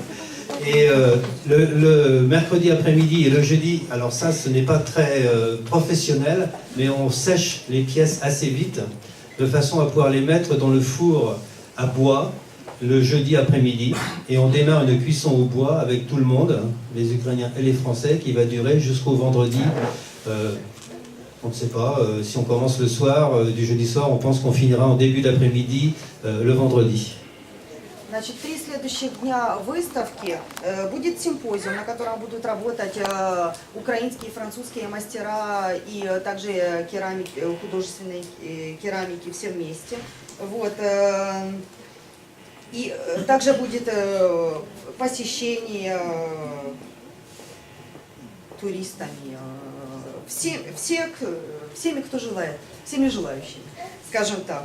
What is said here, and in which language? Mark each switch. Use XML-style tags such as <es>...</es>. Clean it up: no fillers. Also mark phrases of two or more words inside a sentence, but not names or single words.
<fr>Et le mercredi après-midi et le jeudi, alors ça, ce n'est pas très professionnel, mais on sèche les pièces assez vite, de façon à pouvoir les mettre dans le four à bois le jeudi après-midi, et on démarre une cuisson au bois avec tout le monde, les Ukrainiens et les Français, qui va durer jusqu'au vendredi. On ne sait pas, si on commence le soir, du jeudi soir, on pense qu'on finira en début d'après-midi le vendredi.</fr> <ru>Значит, 3 следующих дня выставки будет симпозиум, на котором будут работать украинские и французские мастера и также керамики, художественные керамики все вместе. Вот. И также будет посещение туристами, всеми, кто желает, всеми желающими, скажем так.</ru>